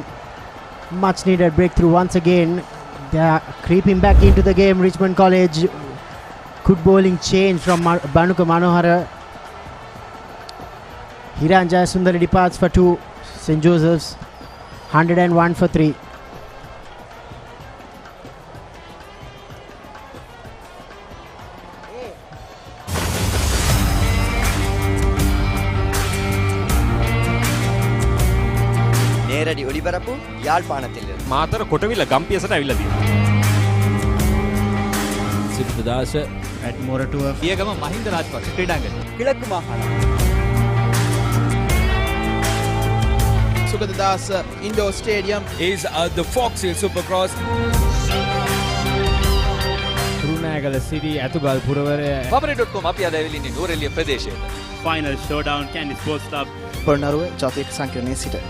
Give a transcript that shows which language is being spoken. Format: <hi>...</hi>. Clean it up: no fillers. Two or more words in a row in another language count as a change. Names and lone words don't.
<en>Much needed breakthrough once again. They are creeping back into the game. Richmond College. Good bowling change from Banuka Manohara. Hiran Jayasundari departs for 2. St. Joseph's 101 for 3.</en> <ta>நேரடி ஒளிபரப்பு யாழ்ப்பாணத்தில்</ta> <si>මාතර කොටවිල ගම්පියසට ඇවිල්ලා තියෙනවා. සිද්ධාස ඇඩ්මෝරටුව පියගම මහින්ද රාජපක්ෂ ක්‍රීඩාංගණය.</si> <ta>கிழக்கு மாகாணம் Sugaddas Indoor Stadium</ta> <en>is the Fox Hill Supercross.</en> <si>රුණෑගල සිටි ඇතුගල් පුරවරය papare.com අපි අද ඇවිල්ලා ඉන්නේ නූරෙලිය ප්‍රදේශයේ.</si> <en>Final showdown Candy Sports Club</en> <si>පොළොන්නරුව ජාතික සංකීර්ණයේ සිට</si>